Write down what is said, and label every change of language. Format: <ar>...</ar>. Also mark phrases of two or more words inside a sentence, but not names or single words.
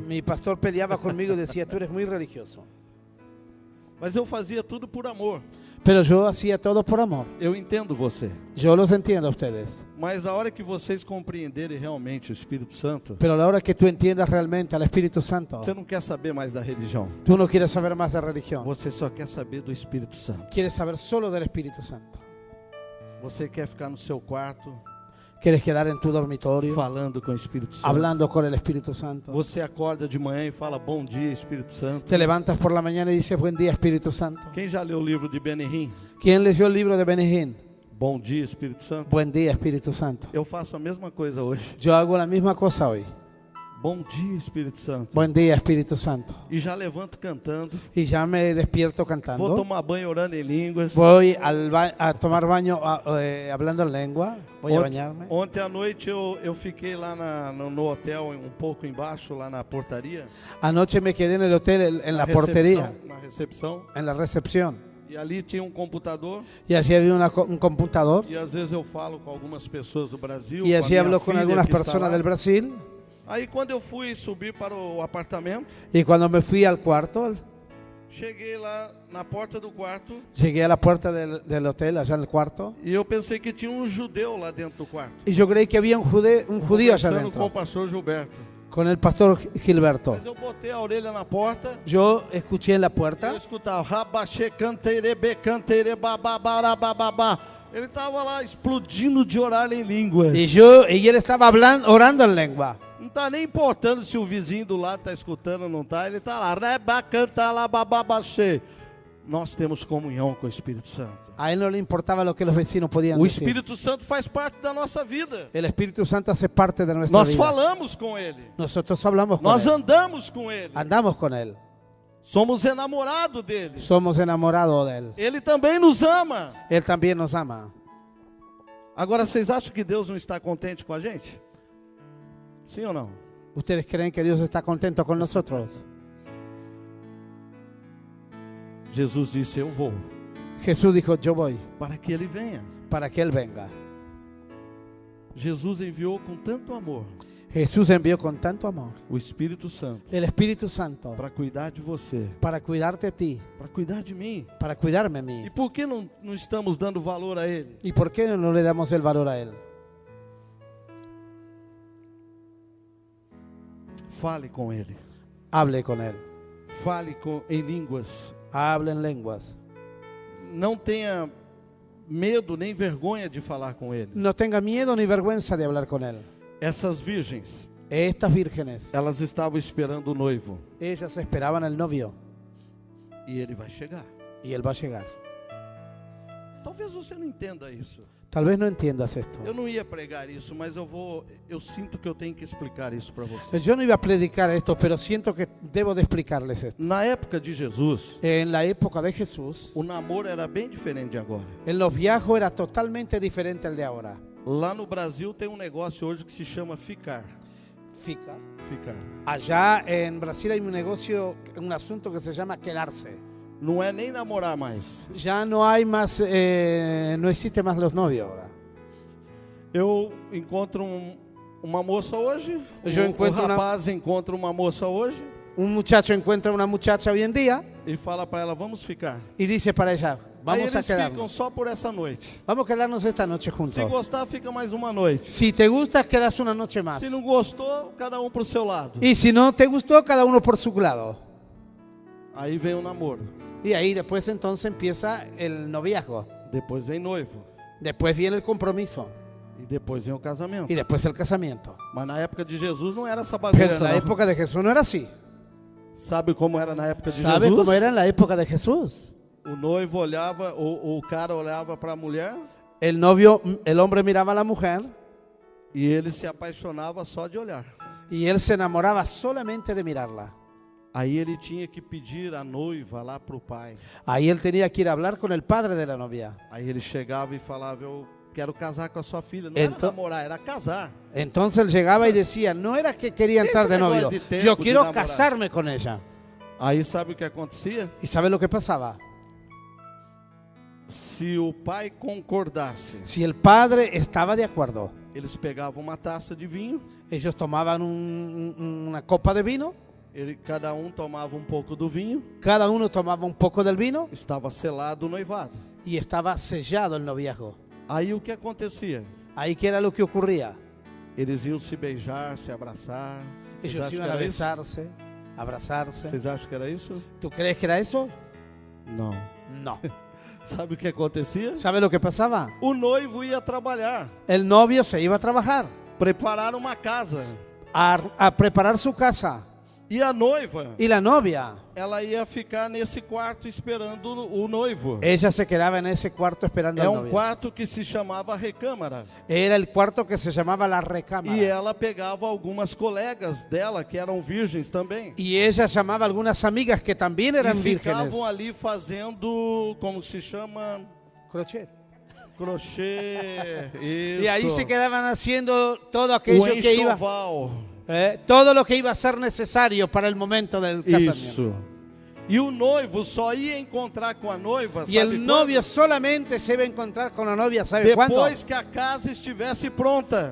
<es>Mi pastor peleaba conmigo y decía, tú eres muy religioso.</es> <pt>Mas eu fazia tudo por amor.</pt> <es>Pero yo hacía todo por amor.</es> <pt>Eu entendo você.</pt> <es>Yo los entiendo a ustedes.</es> <pt>Mas a hora que vocês compreenderem realmente o Espírito Santo,</pt> <es>Pero a la hora que tú entiendas realmente al Espíritu Santo,</es> <pt>você não quer saber mais da religião.</pt> <es>tú no quieres saber más de religión.</es> <pt>Você só quer saber do Espírito Santo.</pt> <es>Quieres saber solo del Espíritu Santo.</es> <pt>Você quer ficar no seu quarto</pt> <es>Quieres quedar en tu dormitorio</es> <pt>falando com o Espírito Santo.</pt> <es>hablando con el Espíritu Santo.</es> <pt>Você acorda de manhã e fala bom dia, Espírito Santo.</pt> <es>Te levantas por la mañana y dices, buen día, Espíritu Santo.</es> <pt>Quem já leu o livro de Benihim?</pt> <es>¿Quién leyó el libro de Benihim?</es> <pt>Bom dia, Espírito Santo.</pt> <es>Buen día, Espíritu Santo.</es> <pt>Eu faço a mesma coisa hoje.</pt> <es>Yo hago la misma cosa hoy.</es> <pt>Bom dia, Espírito Santo.</pt> <es>Buen día, Espíritu Santo.</es> <pt>E já levanto cantando.</pt> <es>Y ya me despierto</es> <pt>Vou</pt> <es>cantando.</es> <pt>tomar banho orando em línguas.</pt> <es>Voy a tomar baño hablando en lengua. Voy a bañarme.</es> <pt>Ontem à noite eu fiquei lá no hotel, um pouco embaixo, lá na portaria.</pt> <es>Anoche me quedé en el hotel, en la</es> <pt>na</pt> <es>portería,</es> <pt>recepção, na recepção.</pt> <es>en la recepción.</es> <pt>E ali tinha um computador.</pt> <es>Y allí había un computador.</es> <pt>E às vezes eu falo com algumas pessoas do Brasil.</pt> <es>Y</es> <pt>com a</pt> <es>allí</es> <pt>minha</pt> <es>hablo con</es> <pt>filha</pt> <es>algunas</es> <pt>que está</pt> <es>personas</es> <pt>lá.</pt> <es>del Brasil.</es> <pt>Aí quando eu fui subir para o apartamento,</pt> <es>Y cuando me fui al cuarto,</es> <pt>cheguei lá na porta do quarto</pt> <es>llegué a la puerta del hotel, allá en el cuarto.</es> <pt>e eu pensei que tinha um judeu lá dentro do quarto.</pt> <es>Y yo creí que había un judío allá</es> <pt>Conversando com o</pt> <es>adentro,</es> <pt>pastor Gilberto.</pt> <es>con el pastor Gilberto.</es> <pt>Mas eu botei a orelha na porta.</pt> <es>Yo escuché en la</es> <pt>Eu</pt> <es>puerta. escutava rabaxê canteirebe canteire babá.</es> <pt>Ele estava lá explodindo de orar em línguas.</pt> <es>Y él estaba orando en lengua.</es> <pt>Não está nem importando se o vizinho do lado está escutando ou não está. Ele está lá, reba canta lá bababaxê. Nós temos comunhão com o Espírito Santo.</pt> <es>A él no le importaba lo que los vecinos podían</es> <pt>O</pt> <es>decir.</es> <pt>Espírito Santo faz parte da nossa vida.</pt> <es>El Espíritu Santo hace parte de nuestra</es> <pt>Nós</pt> <es>vida.</es> <pt>falamos com Ele.</pt> <es>Nosotros hablamos con</es> <pt>Nós</pt> <es>él.</es> <pt>andamos com Ele.</pt> <es>Andamos con él.</es> <pt>Somos enamorados dEle.</pt> <es>Somos enamorados de él.</es> <pt>Ele também nos ama.</pt> <es>Él también nos ama.</es> <pt>Agora, vocês acham que Deus não está contente com a gente? Sim ou não?</pt> <es>¿Ustedes creen que Dios está contento con nosotros?</es> <pt>Jesus disse, eu vou,</pt> <es>Jesús dijo, yo voy</es> <pt>para que Ele venha.</pt> <es>para que Él venga.</es> <pt>Jesus enviou com tanto amor</pt> <es>Jesús envió con tanto amor</es> <pt>o Espírito Santo</pt> <es>el Espíritu Santo</es> <pt>para cuidar de você,</pt> <es>para cuidarte a ti,</es> <pt>para cuidar de mim.</pt> <es>para cuidarme a</es> <pt>E</pt> <es>mí.</es> <pt>por que não estamos dando valor a Ele?</pt> <es>¿Y por qué no le damos el valor a Él?</es> <pt>Fale com Ele.</pt> <es>Hable con Él,</es> <pt>Fale em línguas.</pt> <es>hable en lenguas.</es> <pt>Não tenha medo nem vergonha de falar com Ele.</pt> <es>No tenga miedo ni vergüenza de hablar con Él.</es> <pt>Essas virgens,</pt> <es>Estas vírgenes,</es> <pt>elas estavam esperando o noivo.</pt> <es>ellas esperaban al novio</es> <pt>E ele vai chegar.</pt> <es>y Él va a llegar.</es> <pt>Talvez você não entenda isso.</pt> <es>Tal vez no entiendas esto.</es> <pt>Eu não ia pregar isso, mas eu sinto que eu tenho que explicar isso para você.</pt> <es>Yo no iba a predicar esto, pero siento que debo de explicarles esto.</es> <pt>Na época de Jesus,</pt> <es>En la época de Jesús,</es> <pt>o namoro era bem diferente de agora.</pt> <es>el noviazgo era totalmente diferente al de ahora.</es> <pt>Lá no Brasil tem um negócio hoje que se chama ficar. Ficar. Ficar.</pt> <es>Allá en Brasil hay un negocio, un asunto que se llama quedarse.</es> <pt>Não é nem namorar mais.</pt> <es>Ya no hay más, no existe más los novios ahora.</es> <pt>Eu encontro uma moça hoje, Eu encontro o rapaz encontra uma moça hoje</pt> <es>Un muchacho encuentra una muchacha hoy en día</es> <pt>e fala para ela, vamos ficar.</pt> <es>y dice para ella,</es> <pt>Aí</pt> <es>vamos a</es> <pt>eles ficam</pt> <es>quedarnos.</es> <pt>só por essa noite.</pt> <es>Vamos a quedarnos esta noche</es> <pt>Se</pt> <es>juntos.</es> <pt>gostar, fica mais uma noite.</pt> <es>Si te gusta, quedas una noche más.</es> <pt>Se não gostou, cada um pro seu lado.</pt> <es>Y si no te gustó, cada uno por su lado.</es> <pt>Aí vem o namoro.</pt> <es>Y ahí después entonces empieza el noviazgo.</es> <pt>Depois vem noivo.</pt> <es>Después viene el compromiso.</es> <pt>E depois vem o casamento.</pt> <es>Y después el casamiento.</es> <pt>Mas na época de Jesus não era essa</pt> <es>Pero</es> <pt>bagunça.</pt> <es>en la</es> <pt>não.</pt> <es>época de Jesús no era así.</es> <pt>Sabe como era na época de</pt> <es>¿Sabe</es> <pt>Jesus?</pt> <es>cómo era en la época de Jesús?</es> <pt>O noivo olhava, o cara olhava para a mulher</pt> <es>El novio, el hombre miraba a la mujer</es> <pt>e ele se apaixonava só de olhar.</pt> <es>y él se enamoraba solamente de mirarla.</es> <pt>Aí ele tinha que pedir a noiva lá para o pai.</pt> <es>Ahí él tenía que ir a hablar con el padre de la novia.</es> <pt>Aí ele chegava e falava, eu quero casar com a sua filha. Não Então- era namorar, era casar.</pt> <es>Entonces él llegaba y decía, no era que quería entrar Ese de novio,</es> <pt>negócio de tempo,</pt> <es>yo</es> <pt>de</pt> <es>quiero</es> <pt>namorar.</pt> <es>casarme con ella.</es> <pt>Aí sabe o que acontecia?</pt> <es>¿Y sabe lo que pasaba?</es> <pt>Se o pai concordasse,</pt> <es>Si el padre estaba de acuerdo,</es> <pt>eles pegavam uma taça de vinho,</pt> <es>ellos tomaban una copa de vino,</es> <pt>cada um tomava um pouco do vinho,</pt> <es>cada uno tomaba un poco del vino</es> <pt>estava selado o noivado.</pt> <es>y estaba sellado el noviazgo.</es> <pt>Aí o que acontecia?</pt> <es>Ahí que era lo que ocurría.</es> <pt>Eles iam se beijar, se abraçar. Vocês</pt> <es>Ellos</es> <pt>acham que</pt> <es>iban a</es> <pt>era isso?</pt> <es>besarse, abrazarse.</es> <pt>Vocês acham que era isso?</pt> <es>¿Tú crees que era eso?</es> <pt>Não.</pt> <es>No.</es> <pt>Sabe o que acontecia?</pt> <es>¿Sabe lo que pasaba?</es> <pt>O noivo ia trabalhar,</pt> <es>El novio se iba a trabajar,</es> <pt>preparar uma casa.</pt> <es>a preparar su casa.</es> <pt>E a noiva,</pt> <es>Y la novia,</es> <pt>ela ia ficar nesse quarto esperando o noivo.</pt> <es>ella se quedaba en ese cuarto esperando</es> <pt>É</pt> <es>al</es> <pt>um</pt> <es>novio.</es> <pt>quarto que se chamava recâmara.</pt> <es>Era el cuarto que se llamaba la recámara.</es> <pt>E ela pegava algumas colegas dela que eram virgens também.</pt> <es>Y ella llamaba a algunas amigas que también</es> <pt>E</pt> <es>eran vírgenes.</es> <pt>ficavam ali fazendo, como se chama,</pt> <es>Crochet.</es> <pt>crochê.</pt> <es>Y ahí</es> <pt>Isso.</pt> <es>se quedaban haciendo todo</es> <pt>O</pt> <es>aquello que iba,</es> <pt>enxoval.</pt> <es>todo lo que iba a ser necesario para el momento del casamiento.</es> <pt>Isso. E o noivo só ia encontrar com a noiva,</pt> <es>Y el</es> <pt>sabe</pt> <es>novio</es> <pt>quando?</pt> <es>solamente se iba a encontrar con la novia, ¿sabe cuándo?</es> <pt>Depois que a casa estivesse pronta.</pt>